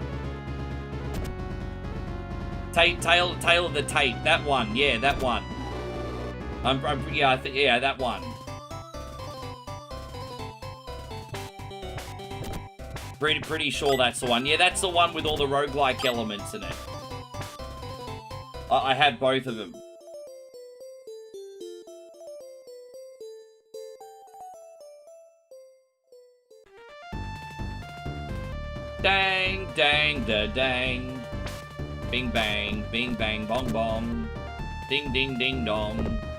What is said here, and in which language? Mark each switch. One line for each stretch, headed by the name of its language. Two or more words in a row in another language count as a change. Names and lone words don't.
English: Tale of the Tape. That one. Yeah, that one. Yeah, that one. Pretty sure that's the one. Yeah, that's the one with all the roguelike elements in it. I have both of them. Dang, dang, da dang. Bing bang, bing bang, bong bong. Ding ding ding dong.